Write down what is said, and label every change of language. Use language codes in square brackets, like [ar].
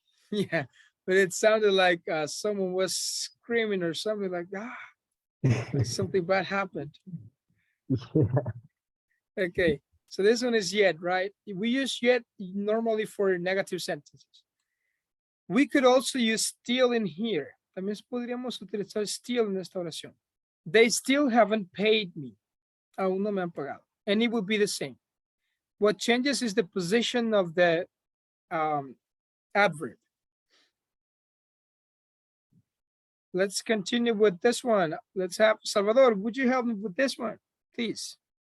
[en] Yeah, but it sounded like someone was screaming or something like like something bad happened. Okay, so this one is yet, right? We use yet normally for negative sentences. We could also use still in here. [es] También podríamos utilizar still en esta oración. [en] They still haven't paid me. [es] Aún no me han pagado. [en] And it would be the same. What changes is the position of the adverb. Let's continue with this one. Let's have Salvador. Would you help me with this one, please?